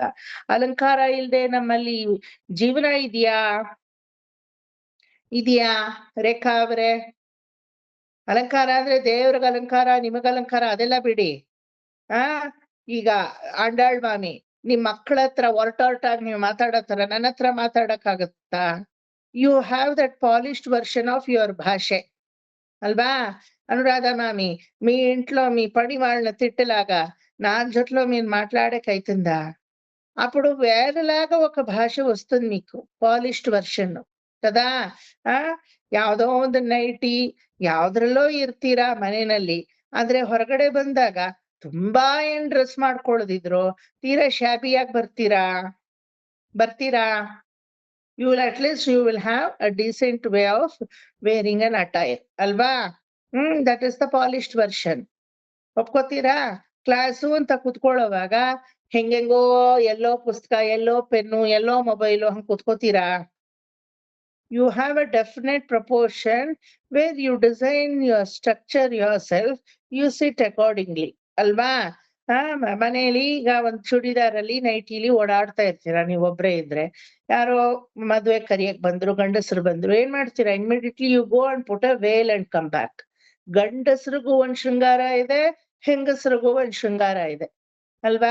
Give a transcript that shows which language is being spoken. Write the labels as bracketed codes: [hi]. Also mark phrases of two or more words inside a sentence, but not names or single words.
[kn] ಅಲಂಕಾರ ಇಲ್ದೆ ನಮ್ಮಲ್ಲಿ ಜೀವನ ಇದೆಯಾ ರೇಖಾ ಅವ್ರೆ? ಅಲಂಕಾರ ಅಂದ್ರೆ ದೇವ್ರಿಗೆ ಅಲಂಕಾರ, ನಿಮಗ ಅಲಂಕಾರ ಅದೆಲ್ಲ ಬಿಡಿ. ಈಗ ಆಂಡಾಳ್ ಮಾಮಿ ನಿಮ್ ಮಕ್ಕಳ ಹತ್ರ ಒರ್ಟಾಗಿ ನೀವು ಮಾತಾಡೋತರ ನನ್ನ ಹತ್ರ ಮಾತಾಡಕ್ಕಾಗತ್ತಾ? [en] You have that polished version of your [kn] ಭಾಷೆ ಅಲ್ವಾ? [te] అనురాధ మామి మీ ఇంట్లో మీ పని వాళ్ళని తిట్టలాగా నా జట్లో మీరు మాట్లాడకైతుందా? అప్పుడు వేరేలాగా ఒక భాష వస్తుంది మీకు, [en] polished version [te] కదా. [kn] ಯಾವ್ದೋ ಒಂದು ನೈಟಿ ಯಾವ್ದ್ರಲ್ಲೋ ಇರ್ತೀರಾ ಮನೆಯಲ್ಲಿ, ಆದ್ರೆ ಹೊರಗಡೆ ಬಂದಾಗ ತುಂಬಾ ಏನ್ ಡ್ರೆಸ್ ಮಾಡ್ಕೊಳ್ಳೋದಿದ್ರು ತೀರಾ ಶಾಬಿಯಾಗಿ ಬರ್ತೀರಾ? [en] You will at least you will have a decent way of wearing an attire, ಅಲ್ವಾ? That is the polished version. [kn] ಒಪ್ಕೋತೀರಾ? ಕ್ಲಾಸು ಅಂತ ಕುತ್ಕೊಳ್ಳೋವಾಗ ಹೆಂಗೆಂಗೋ ಎಲ್ಲೋ ಪುಸ್ತಕ, ಎಲ್ಲೋ ಪೆನ್ನು, ಎಲ್ಲೋ ಮೊಬೈಲು ಹಂಗ್ ಕುತ್ಕೋತೀರಾ? [en] You have a definite proportion where you design your structure yourself, you sit accordingly, [kn] ಅಲ್ವಾ? ಮನೆಯಲ್ಲಿ ಈಗ ಒಂದ್ ಚೂಡಿದಾರಲ್ಲಿ ನೈಟಿಲಿ ಓಡಾಡ್ತಾ ಇರ್ತೀರಾ ನೀವೊಬ್ರೇ ಇದ್ರೆ, ಯಾರೋ ಮದ್ವೆ ಕರಿಯಕ್ ಬಂದ್ರು, ಗಂಡಸರು ಬಂದ್ರು, ಏನ್ ಮಾಡ್ತೀರಾ? [en] Immediately you go and put a veil and come back. [kn] ಗಂಡಸರಿಗೂ ಒಂದ್ ಶೃಂಗಾರ ಇದೆ, ಹೆಂಗಸರಿಗೂ ಒಂದ್ ಶೃಂಗಾರ ಇದೆ, ಅಲ್ವಾ?